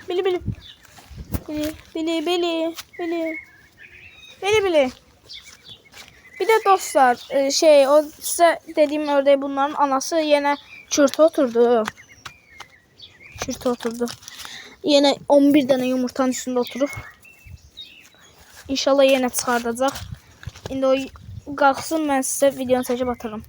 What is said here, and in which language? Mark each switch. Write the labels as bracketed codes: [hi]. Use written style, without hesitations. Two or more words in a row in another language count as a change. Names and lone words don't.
[tr] Bir de dostlar o size dediğim ördeği bunların anası yine çürtü oturdu. Yine 11 tane yumurtanın üstünde oturup. [az] İnşallah yine çıxardacaq. İndi o qalxsın, mən sizə videonu çəkib atarım.